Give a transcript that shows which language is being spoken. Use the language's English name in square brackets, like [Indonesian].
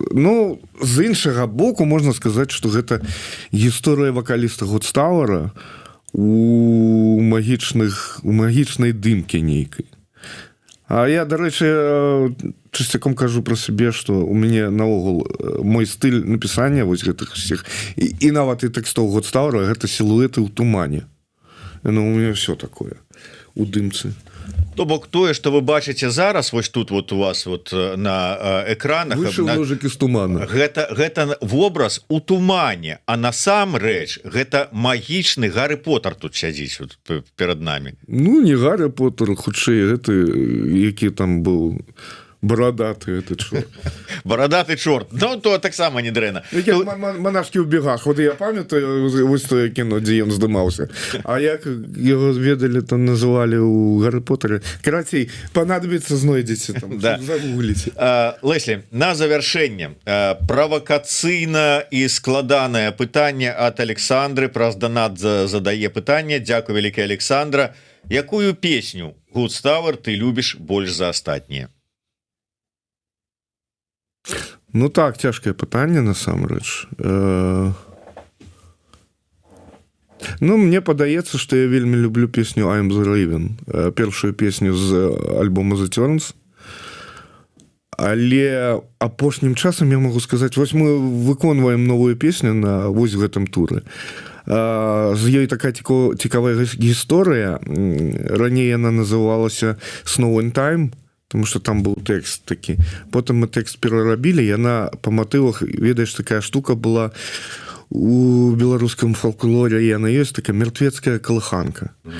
[Belarusian] Ну, з іншага боку, можна сказаць, што гэта гісторыя вакаліста Гудстауэра у магічнай дымкі нейкай. А я, дарэчы, часцяком кажу про сябе, што у мяне наогул мой стыль напісання вось гэтых [Russian] всех [Belarusian] і нават і тэкстов Гудстауэра — гэта сілуэты ў тумане. [Russian] Ну, у меня все такое у дымцы. [Belarusian] То бок тое, што вы бачыце зараз вось тут вот у вас вот на экранах, [Russian] Вышел ложик из тумана. [Belarusian] Гэта вобраз у тумане, а насамрэч гэта магічны Гарры Поттер тут сядзіць вот перад намі. Ну, не Гарры Поттер, хутчэй гэты, які там быў барадаты, это чорт. Барадаты чорт. Ну, то таксама не дрэнна. Монашкі ў бегах. Вот я памятаю вось тое кіно, дзе ён здымаўся. А як яго ведалі, там называлі ў Гарры Поттере. Карацей, панадобіцца, знойдзеце там. Да. Загугліце. Леслі, на завяршэнне. Правакацыйна і складанае пытанне ад Александры. Праз данат задае пытанне. Дзякуй вялікая, Александра. Якую песню Гудстауэр ты любіш больш за астатнія? Ну так, цяжкае пытанне насамрэч. Ну, мне падаецца, што я вельмі люблю песню I'm the Raven, першую песню з альбома The Turns. Але апошнім часам я могу сказаць, вось мы выконваем новую песню на вось гэтым туры. З ёй такая цікавая гісторыя. Раней яна называлася Snow and Time, тому што там быў тэкст такі. Потым мы тэкст перарабілі, яна па матывах, ведаеш, такая штука была у беларускам фолклоре, яна ёсць такая мертвецкая калыханка.